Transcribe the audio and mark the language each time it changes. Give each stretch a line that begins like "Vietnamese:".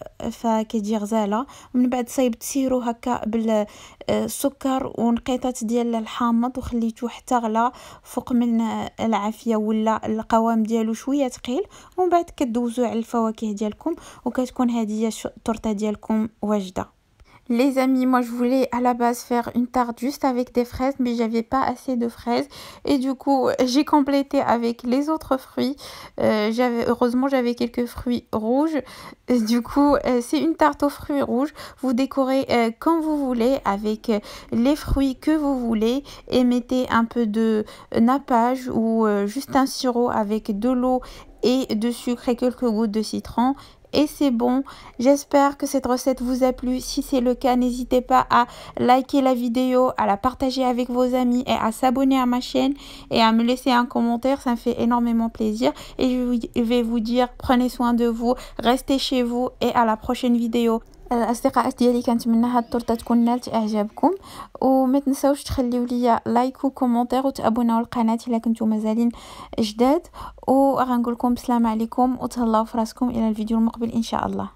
Arabic: فكتجي غزاله. ومن بعد صايبت سيرو هكا بالسكر ونقيطات ديال الحامض وخليته حتى غلا فوق من العافيه ولا القوام ديالو شويه ثقيل. ومن بعد كدوزو على الفواكه ديالكم وكتكون هذه التورته ديالكم wajda.
French: Les amis, moi je voulais à la base faire une tarte juste avec des fraises, mais j'avais pas assez de fraises et du coup j'ai complété avec les autres fruits. Heureusement j'avais quelques fruits rouges. Du coup c'est une tarte aux fruits rouges. Vous décorez comme vous voulez avec les fruits que vous voulez et mettez un peu de nappage ou juste un sirop avec de l'eau et de sucre et quelques gouttes de citron. Et c'est bon. J'espère que cette recette vous a plu. Si c'est le cas, n'hésitez pas à liker la vidéo, à la partager avec vos amis et à s'abonner à ma chaîne et à me laisser un commentaire. Ça me fait énormément plaisir. Et je vais vous dire, prenez soin de vous, restez chez vous et à la prochaine vidéo.
Arabic: الاصدقاء ديالي، كنتمنى هاد التورته تكون نالت اعجابكم، وما تنساوش تخليو لي لايك وكومونتير وتابوناو القناه الا كنتو مازالين جداد، وغنقول لكم السلام عليكم وتهلاو في راسكم الى الفيديو المقبل ان شاء الله.